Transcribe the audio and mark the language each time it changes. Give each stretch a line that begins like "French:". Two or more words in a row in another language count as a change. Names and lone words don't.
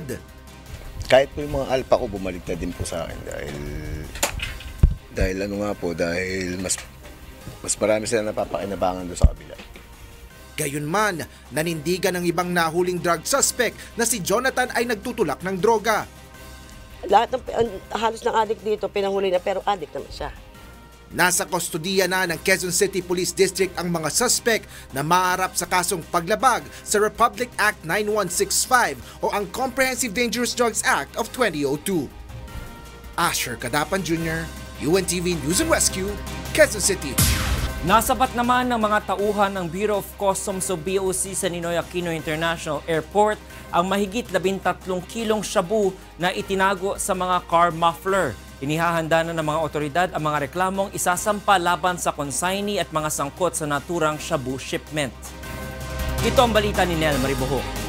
Filipino: Kahit po yung mga alpa ko, bumaligtad din po sa akin dahil mas marami sila napapakinabangan doon sa kabila. Gayunman, nanindigan ng ibang nahuling
English: drug suspect
Filipino: na si Jonathan ay nagtutulak ng droga. Lahat halos ng addict dito pinanghuli na pero addict naman siya. Nasa kustodiya na ng Quezon City Police District ang mga suspect na maharap sa kasong paglabag sa Republic Act 9165 o ang Comprehensive Dangerous Drugs Act of 2002. Asher Cadapan Jr., UNTV News and Rescue, Quezon City. Nasabat naman ng mga tauhan ng Bureau of Customs o BOC sa Ninoy Aquino International Airport ang mahigit 13 kilong shabu na itinago sa mga
English: car muffler.
Filipino: Inihahanda na ng mga otoridad ang mga reklamong isasampa laban sa consignee at mga sangkot sa naturang
English: shabu shipment.
Filipino: Ito ang balita ni Nel Mariboho.